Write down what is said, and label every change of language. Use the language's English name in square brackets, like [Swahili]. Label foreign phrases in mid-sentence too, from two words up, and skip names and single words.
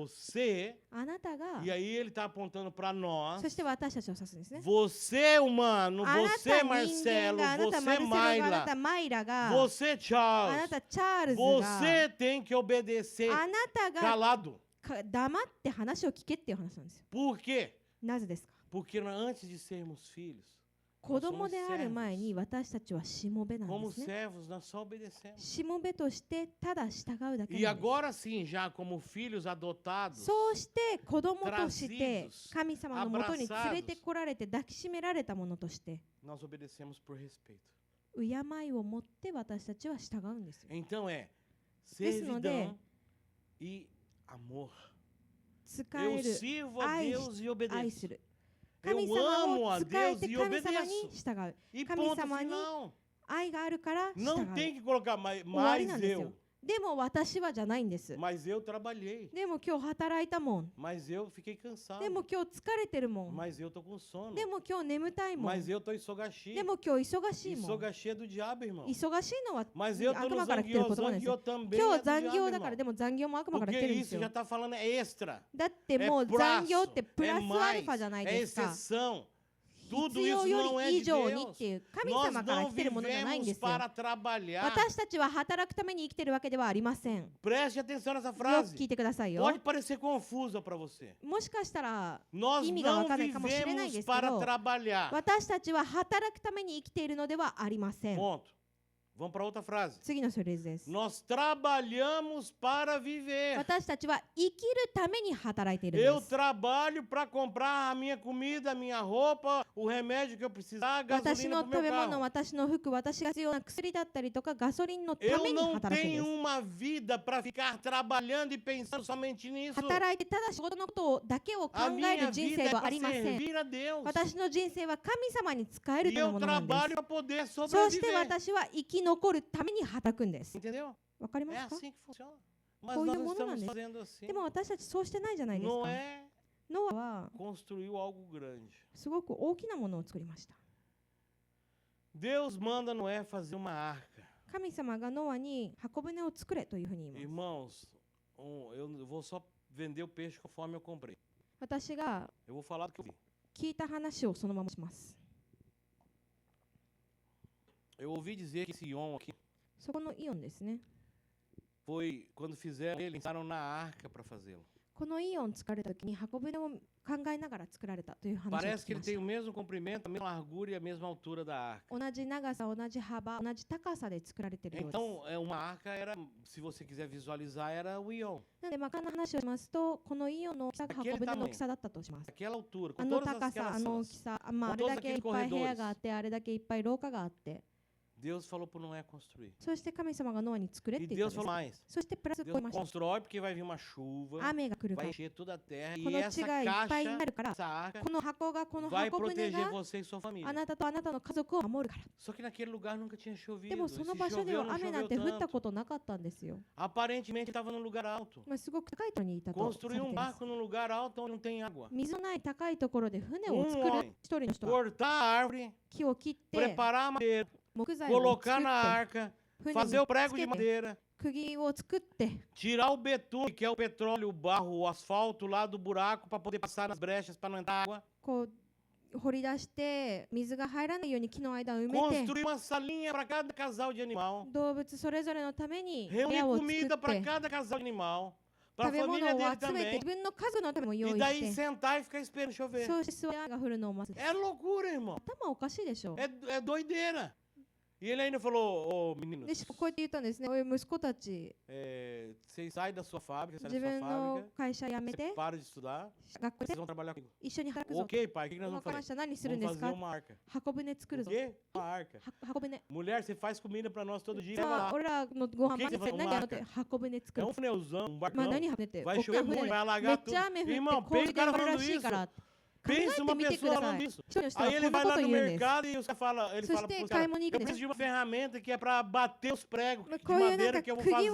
[Portuguese] Você, [Japanese] あなたが [Portuguese] e aí ele está apontando para nós. [Japanese] そして私たちを指すんですね [Portuguese] Você, humano, [Japanese] あな [Portuguese] você, [Japanese] た人間 [Portuguese] Marcelo, [Japanese] があなたマ [Portuguese] você, [Japanese] ルセロがあな [Portuguese] Mayla, [Japanese] たマイラが [Portuguese] você, [Japanese] あな [Portuguese] Charles. [Japanese] たチャールズが [Portuguese] Você tem que obedecer [Japanese] あなたが [Portuguese] calado. [Japanese] 黙って話を聞けっていう話なんですよ [Portuguese] Por quê? [Japanese] なぜですか [Portuguese] Porque antes de sermos filhos, [Japanese] 子供である前に私たちはしもべなん [Portuguese] como [Japanese] ですね [Portuguese] servos, nós só obedecemos. [Japanese] しもべとしてただ従うだけ [Portuguese] E [Japanese] なんです [Portuguese] agora sim, já como filhos adotados, [Japanese] そうして子供として神様のもとに連れてこられて抱きしめられたものとして [Portuguese] nós obedecemos por respeito. [Japanese] 敬いを持って私たちは従うんですよ [Portuguese] Então é Desse não servidão e amor. [Japanese] 使 [Portuguese] Eu [Japanese] える [Portuguese] sirvo a Ai, Deus e [Japanese] 愛 [Portuguese] obedeço. [Japanese] する [Portuguese] Eu [Japanese] 神様 [Portuguese] amo [Japanese] を [Portuguese] a [Japanese] 使え [Portuguese] Deus [Japanese] て [Portuguese] e [Japanese] 神様に [Portuguese] obedeço. [Japanese] 従う [Portuguese] E [Japanese] Kami [Portuguese] ponto [Japanese] 様に [Portuguese] final. [Japanese] 愛があるから従 [Portuguese] Não [Japanese] う [Portuguese] tem que colocar [Japanese] 終わり [Portuguese] mais [Japanese] なんですよ [Portuguese] eu. [Japanese] でも私はじゃないんです。 [Portuguese] Mas eu trabalhei. [Japanese] でも今日働いたもん。 [Portuguese] Mas eu fiquei cansado. [Japanese] でも今日疲れてるもん。 [Portuguese] Mas eu tô com sono. [Japanese] でも今日眠たいもん。 [Portuguese] Mas eu tô isogashi. [Japanese] でも今日忙しいもん。 [Portuguese] Isogashi é do diabo, irmão. [Japanese] 忙しいのは [Portuguese] Mas eu tô [Japanese] 悪 [Portuguese] no [Japanese] 魔から来てる [Portuguese] zangueô. [Japanese] 言葉です。 [Portuguese] Zangueô também [Japanese] 今 [Portuguese] é [Japanese] 日 [Portuguese] do [Japanese] 残 [Portuguese] diabo, [Japanese] 業だから [Portuguese] irmão. [Japanese] でも残業も悪魔から来 [Portuguese] Porque [Japanese] てるんです [Portuguese] isso [Japanese] よ。 [Portuguese] já tá falando é extra. [Japanese] だってもう [Portuguese] É [Japanese] 残 [Portuguese] prazo, [Japanese] 業ってプ [Portuguese] é [Japanese] ラスアルファじゃない [Portuguese] mais, [Japanese] で [Portuguese] é [Japanese] すか。 [Portuguese] exceção. Tudo [Japanese] 必要 [Portuguese] isso [Japanese] よ [Portuguese] não é [Japanese] り以 [Portuguese] de [Japanese] 上にっ [Portuguese] Deus. [Japanese] ていう神 [Portuguese] Nós [Japanese] 様から [Portuguese] não [Japanese] 来てるものじゃないんで [Portuguese] vivemos [Japanese] すよ。 [Portuguese] para trabalhar. [Japanese] 私たちは働くために生きてるわけではありません。よ [Portuguese] Preste atenção nessa [Japanese] く [Portuguese] frase. [Japanese] 聞いてくださいよ。 [Portuguese] Pode parecer confusa para você. [Japanese] もしかしたら [Portuguese] Nós [Japanese] 意味がわ [Portuguese] não [Japanese] からないかもしれないで [Portuguese] vivemos [Japanese] すけ [Portuguese] para [Japanese] ど、 [Portuguese] trabalhar. [Japanese] 私たちは働くために生きているのではありません。 [Portuguese] Ponto. Vamos para outra frase. [Japanese] 次のフレーズです。 [Portuguese] Nós trabalhamos para viver. [Japanese] 私たちは生きるために働いているん [Portuguese] Eu [Japanese] です。 [Portuguese] trabalho para comprar a minha comida, a minha roupa, o remédio que eu precisar, a [Japanese] 私 [Portuguese] gasolina [Japanese] の [Portuguese] para o [Japanese] 食 [Portuguese] meu [Japanese] べ物、 [Portuguese] carro. [Japanese] 私の服、私が必要な薬だったりとかガソリンのた [Portuguese] Eu [Japanese] めに [Portuguese] não [Japanese] 働くんで [Portuguese] tenho [Japanese] す。 [Portuguese] uma vida para ficar trabalhando e pensando somente nisso. [Japanese] 働いてただ仕事のことだけを考 [Portuguese] A [Japanese] え [Portuguese] minha [Japanese] る人 [Portuguese] vida [Japanese] 生 [Portuguese] é [Japanese] はあ [Portuguese] para [Japanese] りません。 [Portuguese] servir a Deus. [Japanese] 私の人生は神様に仕える [Portuguese] E [Japanese] という [Portuguese] eu [Japanese] ものなんです。 [Portuguese] trabalho para poder [Japanese] そして [Portuguese] sobreviver. [Japanese] 私は生き残るために働くんです。 [Portuguese] Entendeu? [Japanese] わかりま [Portuguese] É [Japanese] すか？ [Portuguese] assim que funciona. Mas Foi nós o não mundo estamos não, né? fazendo assim. [Japanese] でも私たちそうしてないじゃないですか。 [Portuguese] Noé [Japanese] ノアは [Portuguese] construiu algo grande. [Japanese] すごく大きなものを作りました。 [Portuguese] Deus manda Noé fazer uma arca. [Japanese] 神様がノアに箱舟を作れというふうに言います。 [Portuguese] Irmãos, eu vou só vender o peixe conforme eu comprei. [Japanese] 私が [Portuguese] Eu vou falar do que eu vi. [Japanese] 聞いた話をそのままします。 [Portuguese] Eu ouvi dizer que esse Ion aqui [Japanese] そこのイオンですね。 [Portuguese] foi, quando fizeram ele, pensaram na arca para fazê-lo. [Japanese] このイオン作られた時に箱舟を考えながら作られたという話を [Portuguese] Parece [Japanese] 聞 [Portuguese] que [Japanese] き [Portuguese] ele [Japanese] まし [Portuguese] tem o mesmo comprimento, a mesma largura e a mesma altura da arca. [Japanese] た。同じ長さ、同じ幅、同じ高さで作られているようです。 [Portuguese] Então, uma arca era, se você quiser visualizar, era o Ion. [Japanese] なので、この話をしますと、このイオンの大きさが箱舟の大きさだったとします。 [Portuguese] Aquela altura, [Japanese] あ [Portuguese] com [Japanese] の [Portuguese] todas [Japanese] 高さ、あの大 [Portuguese] aquelas. [Japanese] きさ、あれだけいっぱい部屋があって、あれだけいっぱい廊下があって、 [Portuguese] Deus falou para Noé construir. [Japanese] そして神様がノアに作れっ [Portuguese] E [Japanese] て言っ [Portuguese] Deus [Japanese] たん [Portuguese] falou [Japanese] です。 [Portuguese] mais. [Japanese] そしてプラスこう言い [Portuguese] Deus [Japanese] ました。 [Portuguese] constrói porque vai vir uma chuva, [Japanese] 雨が来るか [Portuguese] vai [Japanese] ら、 [Portuguese] encher toda a terra [Japanese] こ [Portuguese] e [Japanese] の [Portuguese] essa [Japanese] 地がいっぱいにな [Portuguese] caixa, [Japanese] るから、 [Portuguese] essa arca, [Japanese] この箱が、この [Portuguese] vai [Japanese] 箱舟 [Portuguese] proteger [Japanese] が [Portuguese] você e sua [Japanese] あ [Portuguese] família. [Japanese] なたとあなたの家族を守るから。 [Portuguese] Só que naquele lugar nunca tinha [Japanese] で [Portuguese] chovido. [Japanese] も [Portuguese] E [Japanese] そ [Portuguese] se [Japanese] の場所で [Portuguese] choveu, [Japanese] は [Portuguese] não [Japanese] 雨なん [Portuguese] choveu [Japanese] て降った [Portuguese] tanto. [Japanese] ことなかったんですよ。 [Portuguese] Aparentemente estava num lugar alto. [Japanese] まあ、すごく高いところにいたとされてい [Portuguese] Construir um [Japanese] ます。 [Portuguese] barco num lugar alto onde não tem água. [Japanese] 水のない高いところで船を作る一人の人は [Portuguese] Cortar a árvore, [Japanese] 木を切って [Portuguese] preparar a madeira, [Japanese] 木材を作 [Portuguese] colocar [Japanese] っ [Portuguese] na [Japanese] て [Portuguese] arca, [Japanese] 船 [Portuguese] fazer o [Japanese] に [Portuguese] prego [Japanese] つ [Portuguese] de [Japanese] けて [Portuguese] madeira, [Japanese] 釘を作って [Portuguese] tirar o betume, que é o petróleo, o barro, o asfalto lá do buraco para poder passar nas brechas para não entrar água. [Japanese] こう掘り出して水が入らないように木の間を埋めて [Portuguese] Construir uma salinha para cada casal de animal. [Japanese] 動物それぞれのために部 [Portuguese] Reunir [Japanese] 屋を作っ [Portuguese] comida para [Japanese] て [Portuguese] cada casal de animal. Para [Japanese] 食 [Portuguese] a [Japanese] べ物 [Portuguese] família [Japanese] を [Portuguese] dele [Japanese] 集めて [Portuguese] também. [Japanese] 自分の家族のためも用 [Portuguese] E [Japanese] 意 [Portuguese] daí [Japanese] して [Portuguese] sentar e ficar esperando chover. [Japanese] そうして座り雨が降るのを待つ。 [Portuguese] É loucura, irmão. [Japanese] 頭おかしいでしょ。 [Portuguese] É doideira. E ele ainda falou, ô meninos, [Japanese] でこうやって言ったんですね。おい息子たち [Portuguese] vocês saem da sua fábrica, saem [Japanese] 自 [Portuguese] da sua [Japanese] 分の [Portuguese] fábrica, [Japanese] 会社辞め [Portuguese] você [Japanese] て [Portuguese] para de estudar, [Japanese] 学校で [Portuguese] vocês vão trabalhar comigo. [Japanese] 一緒に働くぞ。 [Portuguese] Ok, pai, o que que nós [Japanese] わ [Portuguese] vamos [Japanese] かりま [Portuguese] fazer? [Japanese] した。何するん [Portuguese] Vamos [Japanese] ですか [Portuguese] fazer uma arca. [Japanese] 箱舟作る [Portuguese] O [Japanese] ぞ。 [Portuguese] quê? Uma arca. [Japanese] 箱舟。 [Portuguese] Mulher, você faz comida para nós todo dia. Leva [Japanese] さあ [Portuguese] lá. [Japanese] 俺らのご飯 [Portuguese] O que que [Japanese] 毎 [Portuguese] você [Japanese] 日 [Portuguese] faz? [Japanese] 何やのって箱舟作 [Portuguese] É [Japanese] る [Portuguese] um。pneuzão, um [Japanese] まあ [Portuguese] barcão. [Japanese] 何箱舟って。 [Portuguese] Vai [Japanese] 大きな [Portuguese] chover muito, [Japanese] 船 [Portuguese] vai [Japanese] め [Portuguese] alagar [Japanese] っちゃ [Portuguese] tudo. [Japanese] 雨降って [Portuguese] Irmão, [Japanese] 氷 [Portuguese] pensa o [Japanese] で [Portuguese] cara [Japanese] 降るら [Portuguese] falando [Japanese] しいから。考 [Portuguese] Pensa [Japanese] えて [Portuguese] uma [Japanese] みてく [Portuguese] pessoa [Japanese] ださ [Portuguese] falando [Japanese] い。 [Portuguese] isso. [Japanese] 一人の人は [Portuguese] Aí [Japanese] こ [Portuguese] ele [Japanese] んな [Portuguese] vai [Japanese] こ [Portuguese] lá [Japanese] と [Portuguese] no [Japanese] 言うんです。 [Portuguese] mercado e você fala, ele Só fala tem pros caras, caimonique, eu né? preciso de uma ferramenta que é para bater os pregos de [Japanese] こういうなん [Portuguese] madeira [Japanese] か [Portuguese] que eu vou [Japanese] 釘を